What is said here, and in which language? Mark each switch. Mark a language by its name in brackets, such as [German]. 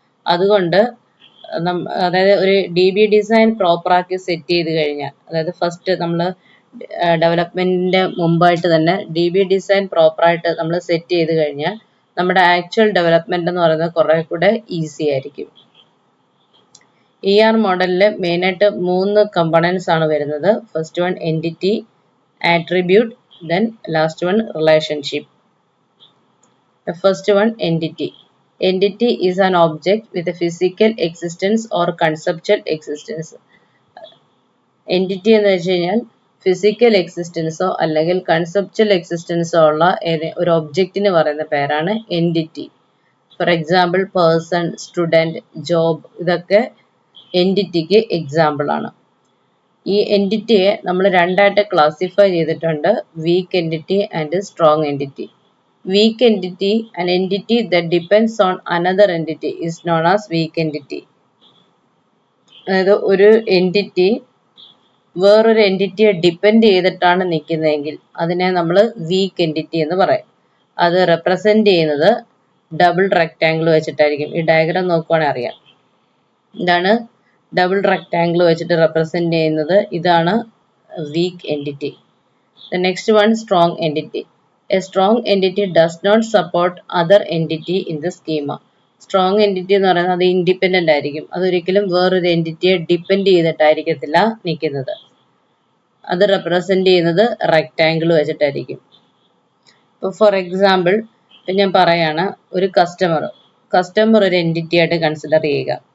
[Malayalam] അതുകൊണ്ട് അതായത് ഒരു DB ഡിസൈൻ പ്രോപ്പറാക്കി സെറ്റ് ചെയ്ത് കഴിഞ്ഞാൽ, അതായത് ഫസ്റ്റ് നമ്മൾ ഡെവലപ്മെന്റിന്റെ മുമ്പായിട്ട് തന്നെ DB ഡിസൈൻ പ്രോപ്പറായിട്ട് നമ്മൾ സെറ്റ് ചെയ്ത് കഴിഞ്ഞാൽ നമ്മുടെ ആക്ച്വൽ ഡെവലപ്മെന്റ് എന്ന് പറയുന്നത് കുറെ കൂടെ ഈസി ആയിരിക്കും. മോഡലിൽ മെയിനായിട്ട് 3 കമ്പോണൻസ് ആണ് വരുന്നത്. [English] First one entity, attribute, then last one relationship. First one entity. Entity is an object with a physical existence or conceptual existence. [Malayalam] Entity എന്ന് വെച്ച് കഴിഞ്ഞാൽ ഫിസിക്കൽ എക്സിസ്റ്റൻസോ അല്ലെങ്കിൽ കൺസെപ്ച്വൽ എക്സിസ്റ്റൻസോ ഉള്ള ഒരു ഒബ്ജക്റ്റിന് പറയുന്ന പേരാണ് entity. For example person, student, job, ഇതൊക്കെ എൻറ്റിറ്റിക്ക് example ആണ്. ഈ എൻറ്റിറ്റിയെ നമ്മൾ രണ്ടായിട്ട് ക്ലാസിഫൈ ചെയ്തിട്ടുണ്ട്, [English] Weak entity and strong entity. Weak entity, an entity that depends on another entity, is known as weak entity. [Malayalam] അതായത് ഒരു എൻറ്റിറ്റി വേറൊരു എൻറ്റിറ്റിയെ ഡിപ്പെൻഡ് ചെയ്തിട്ടാണ് നിൽക്കുന്നതെങ്കിൽ അതിനെ നമ്മൾ വീക്ക് എൻറ്റിറ്റി എന്ന് പറയും. അത് റെപ്രസെന്റ് ചെയ്യുന്നത് ഡബിൾ റെക്റ്റാങ്കിൾ വെച്ചിട്ടായിരിക്കും. ഈ ഡയഗ്രാം നോക്കുവാണെങ്കിൽ അറിയാം. ഇതാണ് ഡബിൾ റെക്റ്റാങ്കിൾ വെച്ചിട്ട് റെപ്രസെന്റ് ചെയ്യുന്നത്. ഇതാണ് week entity. [English] The next one, strong entity. A strong entity does not support other entity in the schema. [Malayalam] Strong entity എന്ന് പറയുന്നത് അത് ഇൻഡിപെൻഡന്റ് ആയിരിക്കും. അതൊരിക്കലും വേറൊരു എൻറ്റിറ്റിയെ ഡിപ്പെൻഡ് ചെയ്തിട്ടായിരിക്കത്തില്ല നിൽക്കുന്നത്. അത് റെപ്രസെന്റ് ചെയ്യുന്നത് റെക്റ്റാങ്കിൾ വെച്ചിട്ടായിരിക്കും. ഇപ്പോൾ ഫോർ എക്സാമ്പിൾ ഇപ്പം ഞാൻ പറയാണ്, ഒരു കസ്റ്റമർ ഒരു എൻറ്റിറ്റി ആയിട്ട് കൺസിഡർ ചെയ്യുക.